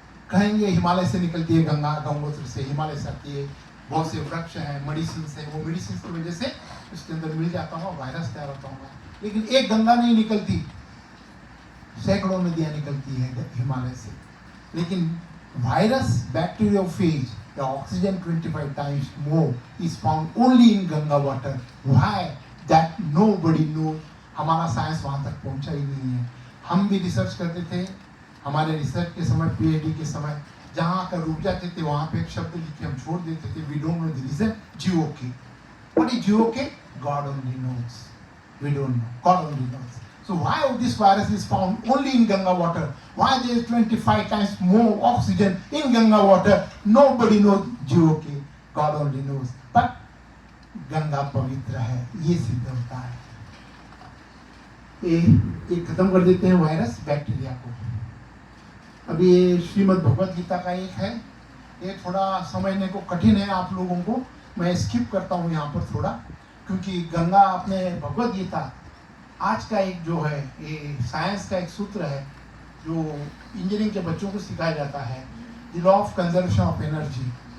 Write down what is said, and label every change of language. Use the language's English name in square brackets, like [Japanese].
[Hindi] कहेंगे हिमालय से निकलती है गंगा, गंगोत्री से, हिमालय से आती है, बहुत से वृक्ष हैं, मेडिसिन है, वो मेडिसिन की वजह से उसके अंदर मिल जाता होगा, वायरस तैयार होता होगा। लेकिन एक गंगा नहीं निकलती, सैकड़ों नदियां निकलती है हिमालय से। लेकिन virus bacteriophage, [English] the oxygen 25 times more is found only in Ganga water. Why? That nobody knows. [Hindi] हमारा साइंस वहाँ तक पहुँचा ही नहीं है। हम भी रिसर्च करते थे, हमारे रिसर्च के समय, पीएचडी के समय, जहाँ आकर रुक जाते थे वहाँ पे एक शब्द लिख के हम छोड़ देते थे, [English] we don't know the reason, GOK. What is GOK? God only knows. We don't know. God only knows. So why this virus is found only in Ganga water? Why there is 25 times more oxygen in Ganga water? Nobody knows GOK. God only knows. But [Hindi] Ganga पवित्र है, ये सिद्ध होता है। ये खत्म कर देते हैं वायरस, बैक्टीरिया को। अभी ये श्रीमद् भगवद गीता का एक है, ये थोड़ा समझने को कठिन है आप लोगों को, मैं स्किप करता हूँ यहाँ पर थोड़ा, क्योंकि गंगा अपने भगवद गीता आज का एक जो है, ये साइंस का एक सूत्र है जो इंजीनियरिंग के बच्चों को सिखाया जाता है, the law of conservation of energy.